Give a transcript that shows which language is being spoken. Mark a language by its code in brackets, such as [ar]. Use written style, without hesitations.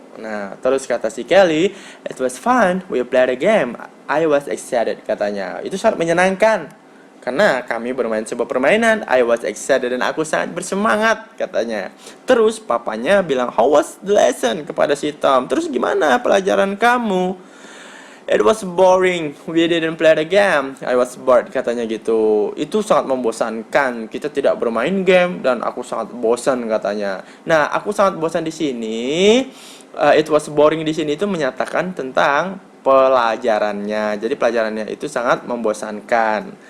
[id] Nah, terus kata si [en] Kelly, it was fun, we played a game. I was excited katanya. [id] Itu sangat menyenangkan. Karena kami bermain sebuah permainan, [en] I was excited [id] dan aku sangat bersemangat katanya. Terus papanya bilang, [en] how was the lesson [id] kepada si Tom. Terus gimana pelajaran kamu? [en] It was boring, we didn't play the game. I was bored [id] katanya gitu. Itu sangat membosankan. Kita tidak bermain game dan aku sangat bosan katanya. Nah, aku sangat bosan di sini. [en] It was boring [id] di sini itu menyatakan tentang pelajarannya. Jadi pelajarannya itu sangat membosankan.